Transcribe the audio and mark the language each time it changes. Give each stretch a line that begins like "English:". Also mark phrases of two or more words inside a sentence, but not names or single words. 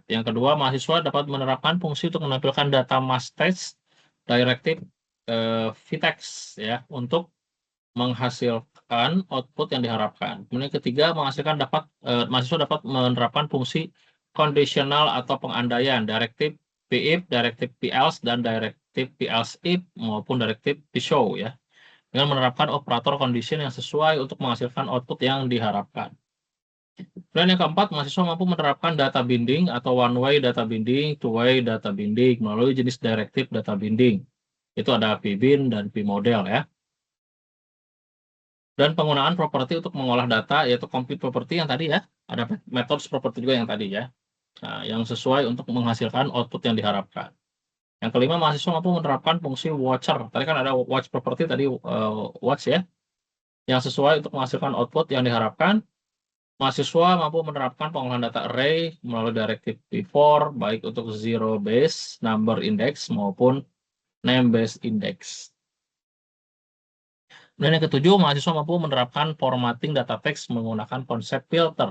Indonesian: Yang kedua, mahasiswa dapat menerapkan fungsi untuk menampilkan data
English: message directive vtext
Indonesian: ya, untuk menghasilkan output yang diharapkan. Kemudian ketiga, mahasiswa dapat menerapkan fungsi kondisional atau pengandaian,
English: directive if, directive else,
Indonesian: dan
English: directive else if
Indonesian: maupun
English: directive show
Indonesian: ya, dengan menerapkan
English: operator condition
Indonesian: yang sesuai untuk menghasilkan output yang diharapkan. Dan yang keempat, mahasiswa mampu menerapkan
English: data binding
Indonesian: atau
English: one-way data binding, two-way data binding
Indonesian: melalui jenis
English: directive data binding.
Indonesian: Itu ada vbind dan vmodel ya. Dan penggunaan properti untuk mengolah data, yaitu
English: compute property
Indonesian: yang tadi ya. Ada
English: methods property
Indonesian: juga yang tadi ya. Nah, yang sesuai untuk menghasilkan output yang diharapkan. Yang kelima, mahasiswa mampu menerapkan fungsi watcher. Tadi kan ada
English: watch property
Indonesian: tadi, watch ya. Yang sesuai untuk menghasilkan output yang diharapkan. Mahasiswa mampu menerapkan pengolahan data array melalui
English: directive v-for,
Indonesian: baik untuk
English: zero base, number index,
Indonesian: maupun
English: name base index.
Indonesian: Dan yang ketujuh, mahasiswa mampu menerapkan
English: formatting data text
Indonesian: menggunakan konsep filter.